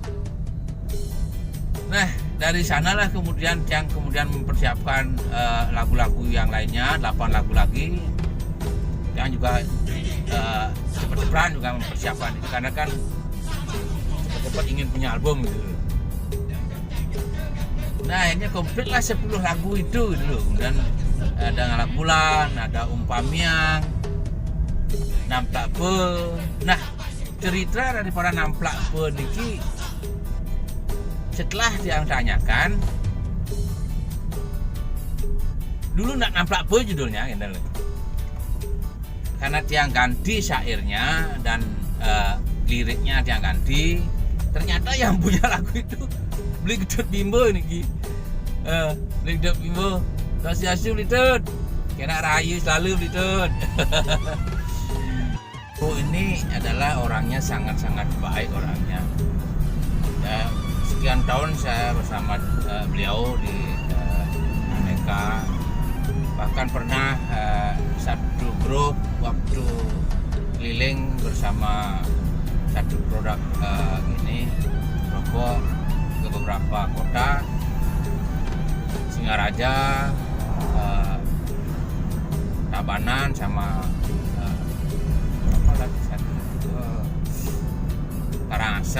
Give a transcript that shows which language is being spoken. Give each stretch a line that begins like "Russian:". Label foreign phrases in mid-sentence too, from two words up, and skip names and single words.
Indonesian: Nah, dari sanalah kemudian mempersiapkan lagu-lagu yang lainnya, 8 lagu lagi. Yang juga cepat-cepat juga mempersiapkan itu, karena kan cepat-cepat ingin punya album gitu. Nah, akhirnya komplit lah 10 lagu itu gitu. Kemudian ada Ngalap Bulan, ada Umpamiang, Namplak Po. Nah, cerita daripada Namplak Po niki setelah dia tanyakan, dulu nak Namplak Po judulnya gitu loh. Karena dia ganti syairnya dan liriknya dia ganti, ternyata yang punya lagu itu Beli Gedut Bimbo niki. Beli Gedut Bimbo, Sasiasu Blitut, kena rayu selalu Blitut. Oh, ini adalah orangnya sangat-sangat baik orangnya. Ya, sekian tahun saya bersama beliau di mereka. Bahkan pernah satu grup waktu keliling bersama satu produk rokok ke beberapa kota, Singaraja, Tabanan, sama apa lagi satu, Karangasem.